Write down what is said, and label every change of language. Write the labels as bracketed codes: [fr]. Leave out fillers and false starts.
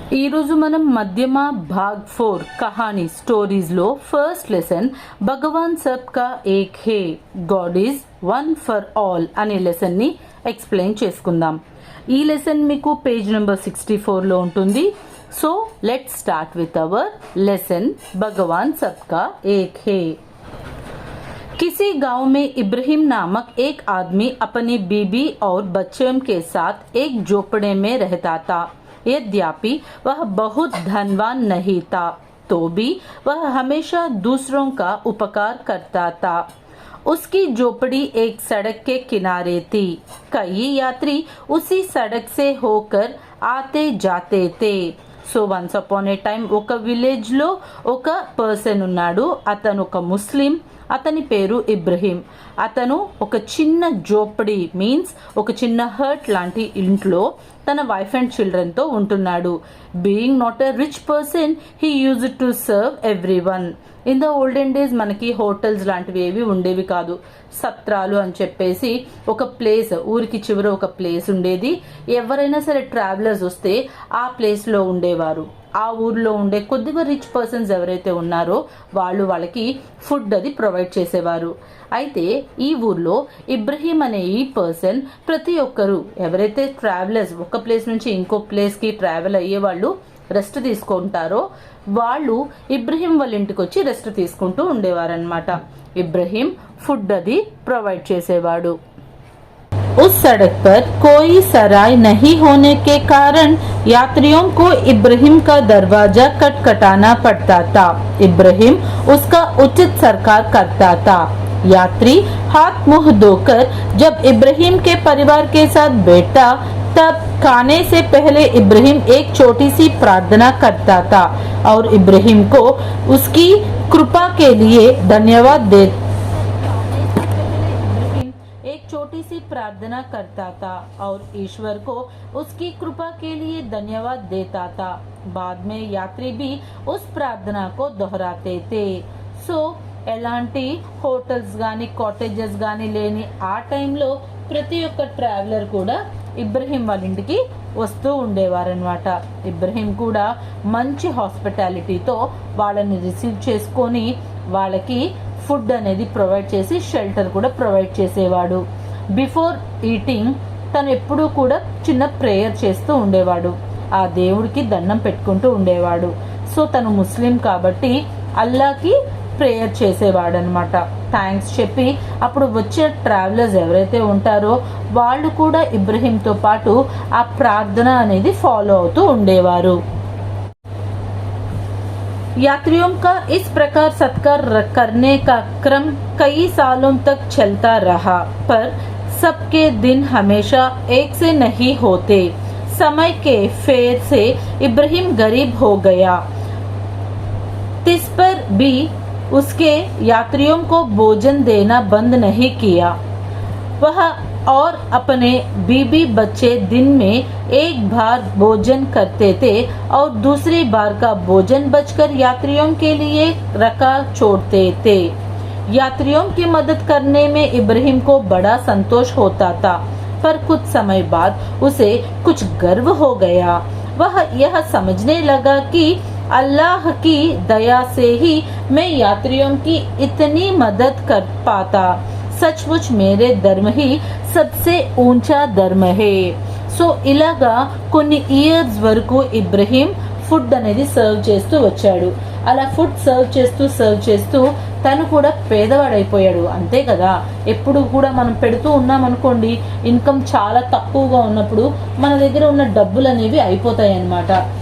[te] ఈరోజు మనం మధ్యమ భాగ్ 4 కహానీ స్టోరీస్లో ఫస్ట్ లెసన్ [hi] భగవాన్ సబ్ కా ఏక్ హే, [en] God is one for all [te] అనే లెసన్ని ఎక్స్ప్లెయిన్ చేసుకుందాం. ఈ లెసన్ మీకు పేజ్ నెంబర్ 64లో ఉంటుంది. [en] so let's start with our lesson [hi] Bhagavan sub కా ఏక్ హే. किसी गांव में इब्राहिम नामक एक आदमी अपनी बीबी और बच्चों के साथ एक झोपड़े में रहता था. यद्यपि वह बहुत धनवान नहीं था, तो भी वह हमेशा दूसरों का उपकार करता था. उसकी झोपड़ी एक सड़क के किनारे थी. कई यात्री उसी सड़क से होकर आते जाते थे. [te] సో వన్స్ అపాన్ ఏ టైం ఒక విలేజ్లో ఒక పర్సన్ ఉన్నాడు. అతను ఒక ముస్లిం. అతని పేరు ఇబ్రహీం. అతను ఒక చిన్న జోపడి మీన్స్ ఒక చిన్న హర్ట్ లాంటి ఇంట్లో తన వైఫ్ అండ్ చిల్డ్రన్తో ఉంటున్నాడు. [en] Being not a rich person, he used to serve everyone. In the olden days [te] మనకి హోటల్స్ లాంటివి ఏవి ఉండేవి కాదు. సత్రాలు అని చెప్పేసి ఒక ప్లేస్, ఊరికి చివర ఒక ప్లేస్ ఉండేది. ఎవరైనా సరే ట్రావెలర్స్ వస్తే ఆ ప్లేస్లో ఉండేవారు. ఆ ఊర్లో ఉండే కొద్దిగా రిచ్ పర్సన్స్ ఎవరైతే ఉన్నారో వాళ్ళకి ఫుడ్ అది ప్రొవైడ్ చేసేవారు. అయితే ఈ ఊర్లో ఇబ్రహీం అనే ఈ పర్సన్ ప్రతి ఒక్కరు ఎవరైతే ట్రావెలర్స్ ఒక ప్లేస్ నుంచి ఇంకో ప్లేస్కి ట్రావెల్ అయ్యే వాళ్ళు రెస్ట్ తీసుకుంటారో వాళ్ళు ఇబ్రహీం వాళ్ళ ఇంటికి వచ్చి రెస్ట్ తీసుకుంటూ ఉండేవారనమాట. ఇబ్రహీం ఫుడ్ అది ప్రొవైడ్ చేసేవాడు. [hi] उस सड़क पर कोई सराय नहीं होने के कारण यात्रियों को इब्राहिम का दरवाजा खटखटाना पड़ता था. इब्राहिम उसका उचित सरकार करता था. यात्री हाथ मुंह धोकर जब इब्राहिम के परिवार के साथ बैठा तब खाने से पहले इब्राहिम एक छोटी सी प्रार्थना करता था और इब्राहिम को उसकी कृपा के लिए धन्यवाद देता. छोटी सी प्रार्थना करता था और ईश्वर को उसकी कृपा के लिए धन्यवाद देता था. बाद में यात्री भी उस प्रार्थना को दोहराते थे. [te] సో ఎలాంటి హోటల్స్ కానీ కాటేజెస్ కానీ లేని ఆ టైంలో ప్రతి ఒక్క ట్రావెలర్ కూడా ఇబ్రహీం వాళ్ళ ఇంటికి వస్తూ ఉండేవారనమాట. ఇబ్రహీం కూడా మంచి హాస్పిటాలిటీతో వాళ్ళని రిసీవ్ చేసుకొని వాళ్ళకి ఫుడ్ అనేది ప్రొవైడ్ చేసి షెల్టర్ కూడా ప్రొవైడ్ చేసేవాడు. [en] before eating [te] తను ఎప్పుడూ కూడా చిన్న ప్రేయర్ చేస్తూ ఉండేవాడు. ఆ దేవుడికి దండం పెట్టుకుంటూ ఉండేవాడు. సో తను ముస్లిం కాబట్టి అల్లాకి ప్రేయర్ చేసేవాడు అనమాట. థ్యాంక్స్ చెప్పి అప్పుడు వచ్చే ట్రావెలర్స్ ఎవరైతే ఉంటారో వాళ్ళు కూడా ఇబ్రహీంతో పాటు ఆ ప్రార్థన అనేది ఫాలో అవుతూ ఉండేవారు. [hi] यात्रियों का इस प्रकार सत्कार करने का क्रम कई सालों तक चलता रहा, पर सबके दिन हमेशा एक से नहीं होते. समय के फेर से इब्राहिम गरीब हो गया. इस पर भी उसके यात्रियों को भोजन देना बंद नहीं किया. वह और अपने बीबी बच्चे दिन में एक बार भोजन करते थे और दूसरी बार का भोजन बचकर यात्रियों के लिए रखा छोड़ते थे. यात्रियों की मदद करने में इब्राहिम को बड़ा संतोष होता था, पर कुछ समय बाद उसे कुछ गर्व हो गया. वह यह समझने लगा कि अल्लाह की दया से ही मैं यात्रियों की इतनी मदद कर पाता. సచ్ముచ్ మేరే ధర్మ హీ సబ్సే ఊంచా ధర్మ హే. [te] సో ఇలాగా కొన్ని ఇయర్స్ వరకు ఇబ్రహీం ఫుడ్ అనేది సర్వ్ చేస్తూ వచ్చాడు. అలా ఫుడ్ సర్వ్ చేస్తూ తను కూడా పేదవాడైపోయాడు. అంతే కదా, ఎప్పుడు కూడా మనం పెడుతూ ఉన్నాం అనుకోండి, ఇన్కమ్ చాలా తక్కువగా ఉన్నప్పుడు మన దగ్గర ఉన్న డబ్బులు అనేవి అయిపోతాయి అన్నమాట.